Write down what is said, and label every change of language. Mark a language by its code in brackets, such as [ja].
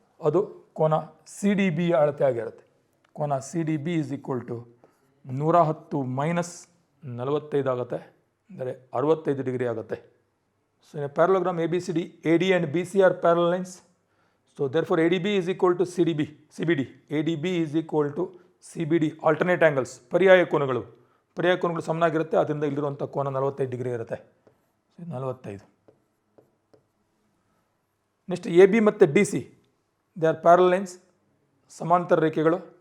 [kn] ಅದು ಕೋನ C D B ಅಳತೆ ಆಗಿರುತ್ತೆ. ಕೋನ C D B [en] is equal to [kn] 110 minus 45 ಆಗುತ್ತೆ, ಅಂದರೆ 65 ಡಿಗ್ರಿ ಆಗುತ್ತೆ. [en] So in a parallelogram ABCD, AD and BC are parallel lines. So therefore ADB is equal to CBD. ADB is equal to CBD. Alternate angles, [kn] ಪರ್ಯಾಯ ಕೋನಗಳು ಸಮನಾಗಿರುತ್ತೆ. ಅದರಿಂದ ಇಲ್ಲಿರುವಂಥ ಕೋನ 45 degree ಇರುತ್ತೆ. 45. Next A B ಮತ್ತು D C, [en] they are parallel lines, [kn] ಸಮಾಂತರ ರೇಖೆಗಳು.